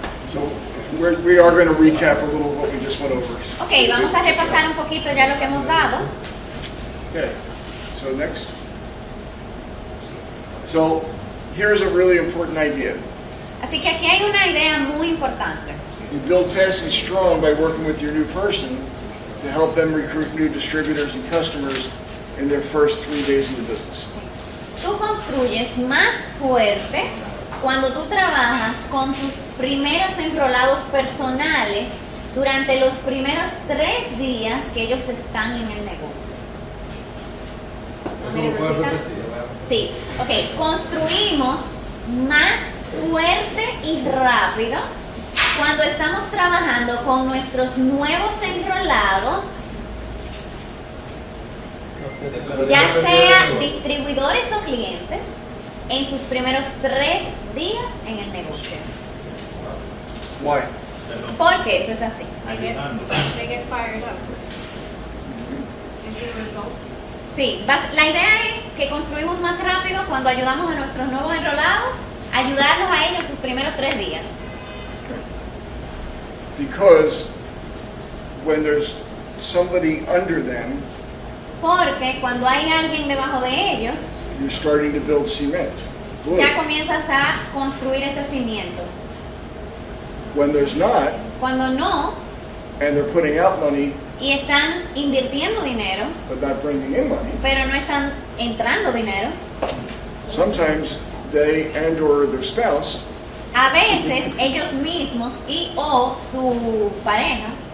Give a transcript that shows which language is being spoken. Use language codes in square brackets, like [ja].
[en] So we are going to recap a little what we just went over. [es] Ok, vamos a repasar un poquito ya lo que hemos dado. [en] Okay, so next. So here's a really important idea. [es] Así que aquí hay una idea muy importante. [en] You build fast and strong by working with your new person to help them recruit new distributors and customers in their first 3 days in the business. [es] Tú construyes más fuerte cuando tú trabajas con tus primeros enrolados personales durante los primeros 3 días que ellos están en el negocio. ¿Eso lo puedes repetir? Sí, ok. Construimos más fuerte y rápido cuando estamos trabajando con nuestros nuevos enrolados, ya sea distribuidores o clientes, en sus primeros 3 días en el negocio. [en] Why? [es] Porque eso es así. [en] They get fired up. You see results. [es] Sí, la idea es que construimos más rápido cuando ayudamos a nuestros nuevos enrolados, ayudarlos a ellos sus primeros 3 días. [en] Because when there's somebody under them, [es] Porque cuando hay alguien debajo de ellos, [en] you're starting to build cement. Good. [es] Ya comienzas a construir ese cimiento. [en] When there's not, [es] Cuando no, [en] and they're putting out money [es] y están invirtiendo dinero, [en] but not bringing in money, [es] pero no están entrando dinero, [en] sometimes they and or their spouse [es] a veces ellos mismos y o su pareja